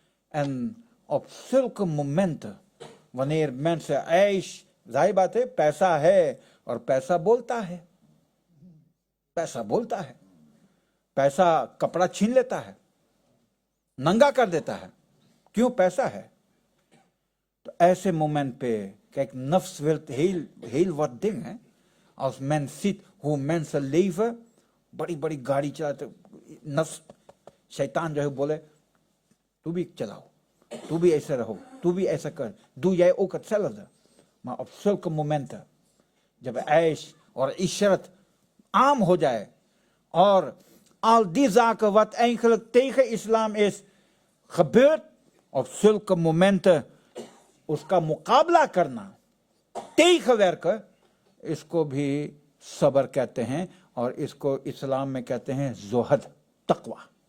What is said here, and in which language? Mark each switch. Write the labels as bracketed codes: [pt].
[nl] En op zulke momenten, wanneer mensen [hi] zahi baat है, पैसा है और पैसा बोलता है, पैसा बोलता है, पैसा कपड़ा छीन लेता है, नंगा कर देता है, क्यों? पैसा है। तो ऐसे मोमेंट पे [nl] kijk, nafs wil heel wat dingen. Als men ziet hoe mensen leven, [hi] बड़ी गाड़ी चलाते, नफ्स शैतान जो है बोले तू भी चलाओ, तू भी ऐसे रहो, तू भी ऐसा कर, [nl] doe jij ook hetzelfde. Maar op zulke momenten, [hi] जब ऐश और इशरत आम हो जाए और [nl] al die zaken wat eigenlijk tegen islam is gebeurt, [hi] op zulke momenten उसका मुकाबला करना, [nl] tegenwerken, [hi] इसको भी सबर कहते हैं और इसको इस्लाम में कहते हैं ज़ुहद, तक़वा।